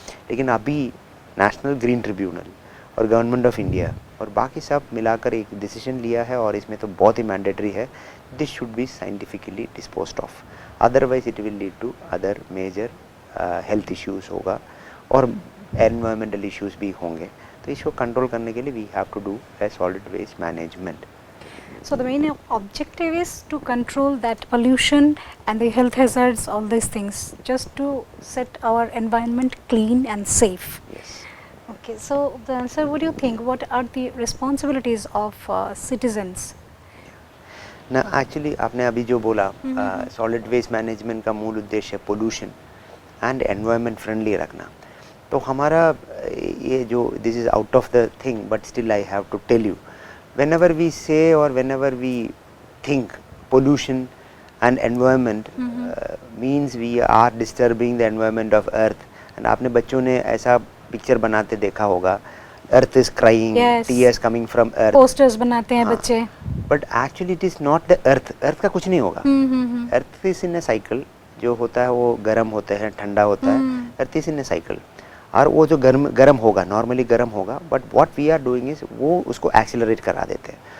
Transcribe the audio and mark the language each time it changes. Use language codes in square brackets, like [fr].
[hi] लेकिन अभी national green tribunal और गवर्नमेंट ऑफ इंडिया और बाकी सब मिलाकर एक डिसीजन लिया है, और इसमें तो बहुत ही मैंडेटरी है, [en] this should be scientifically disposed of, otherwise it will lead to other major health issues [hi] होगा और एनवायरमेंटल इश्यूज भी होंगे। तो इसको कंट्रोल करने के लिए [en] We have to do a solid waste management. So the main objective is to control that pollution and the health hazards, all these things, just to set our environment clean and safe. Yes. Okay, so sir, what do you think? What are the responsibilities of citizens? [hi] ना actually आपने अभी जो बोला, solid waste management का मूल उद्देश्य pollution and environment friendly रखना। तो हमारा ये जो [en] This is out of the thing, but still I have to tell you, whenever we say or whenever we think pollution and environment means we are disturbing the environment of earth. [hi] And आपने बच्चों ने ऐसा picture बनाते देखा होगा, [en] earth is crying, tears coming from earth, [hi] posters बनाते हैं बच्चे। [en] but actually it is not the earth [hi] का कुछ नहीं होगा। [en] earth is in a cycle, [hi] जो होता है वो गर्म होता है, ठंडा होता है, [en] earth is in a cycle, [hi] और वो जो गर्म होगा, नॉर्मली गर्म होगा, [en] but what we are doing is [hi] वो उसको एक्सेलरेट करा देते हैं।